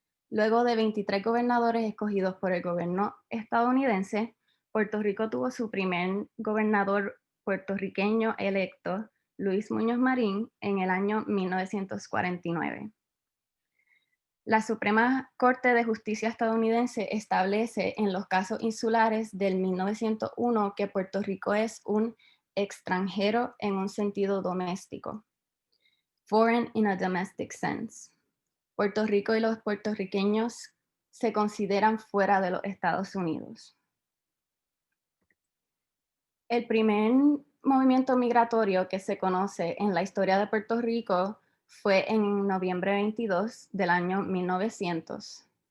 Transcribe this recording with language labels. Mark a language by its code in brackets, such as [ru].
[es] Luego de 23 gobernadores escogidos por el gobierno estadounidense, Puerto Rico tuvo su primer gobernador puertorriqueño electo, Luis Muñoz Marín, en el año 1949. La Suprema Corte de Justicia estadounidense establece en los casos insulares del 1901 que Puerto Rico es un extranjero en un sentido doméstico. [en] Foreign in a domestic sense. [es] Puerto Rico y los puertorriqueños se consideran fuera de los Estados Unidos. El primer movimiento migratorio que se conoce en la historia de Puerto Rico fue en noviembre 22 del año 1900.